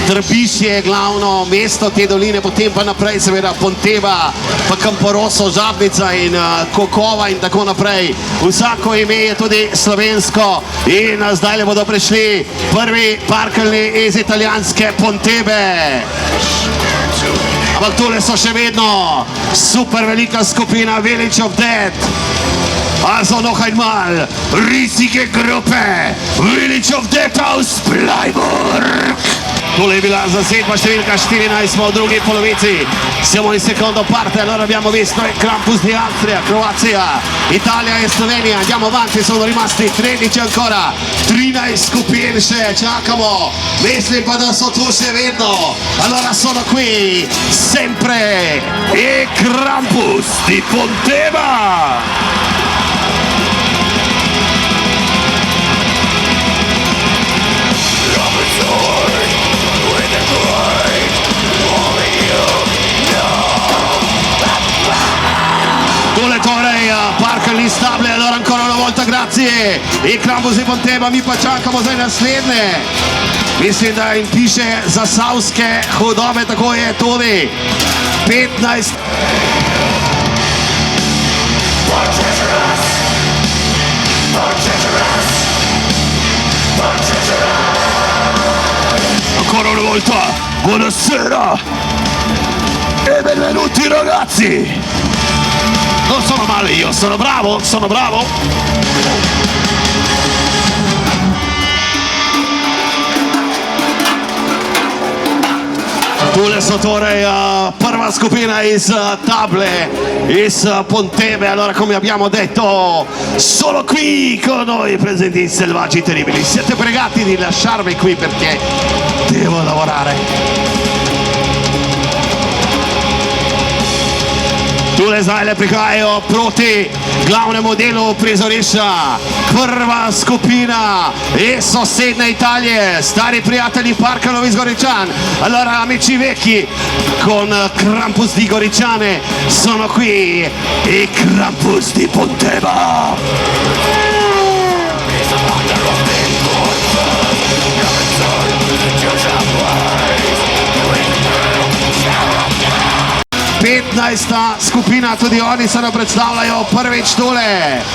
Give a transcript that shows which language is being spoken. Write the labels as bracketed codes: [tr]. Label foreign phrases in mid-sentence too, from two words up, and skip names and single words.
[sl] Trbiš je glavno mesto te doline, potem pa naprej seveda Ponteba, pa Camporosso, Žabnica in Kokova in tako naprej. Vsako ime je tudi slovensko in zdaj le bodo prišli prvi parkeljni iz italijanske Pontebe. Ampak tole so še vedno super velika skupina Village of Dead. [de] Also noch einmal riesige Gruppe Village of Dead aus Freiburg. [sl] Tole je bila zasedba številka 14, smo v drugi polovici. [it] Siamo in secondo parte, allora abbiamo visto il Krampus di Austria, Croazia, Italia e Slovenija. Andiamo avanti, sono rimasti 13 ancora, [sl] 13 skupin še čakamo. Mislim pa, da so tu še vedno. [it] Allora sono qui, sempre, il Krampus di Ponteba. Parkeljni stable, allora ancora una volta grazie. [sl] Il Krampus di Ponteba, mi pa čakamo zdaj naslednje. Mislim, da jim piše zasavske hudobe, tako je tudi 15. [it] Ancora una volta, buonasera e benvenuti ragazzi. Non sono male io, sono bravo, sono bravo. [sl] Tule so torej prva skupina iz table, iz Pontebe. [it] Allora, come abbiamo detto, solo qui con noi presenti i Selvaggi Terribili. Siete pregati di lasciarmi qui perché devo lavorare. [sl] Tule zdaj le prihajajo proti glavnemu delu prizorišča. Prva skupina iz sosedne Italije, stari prijatelji parkelov iz Goričan. [it] Allora, amici vecchi, con Krampus di Goricciane sono qui i Krampus di Ponteba. [sl] 15. skupina, tudi oni se nam predstavljajo prvič tole.